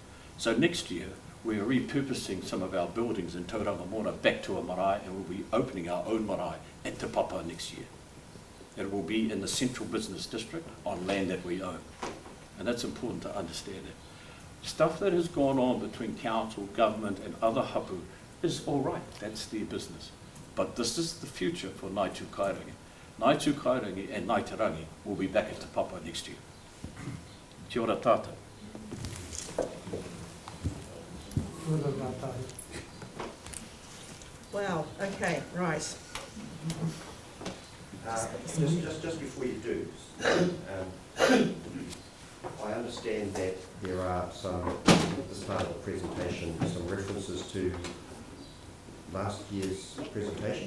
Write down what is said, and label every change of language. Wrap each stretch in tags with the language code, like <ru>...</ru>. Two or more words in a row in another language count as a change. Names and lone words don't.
<en>So next year, we are repurposing some of our buildings in Tauranga Moana back to a marae, and we'll be opening our own marae at Te Papa next year. It will be in the central business district on land that we own. And that's important to understand it. Stuff that has gone on between council, government and other hapu is all right, that's their business. But this is the future for Ngāi Tū Kairangi. Ngāi Tū Kairangi and Ngāi Te Rangi will be back at Te Papa next year.</en> <mi>Kia ora tātou.</mi> <en>Wow, okay, right. Just before you do, I understand that there are some, at the start of the presentation, some references to last year's presentation.</en>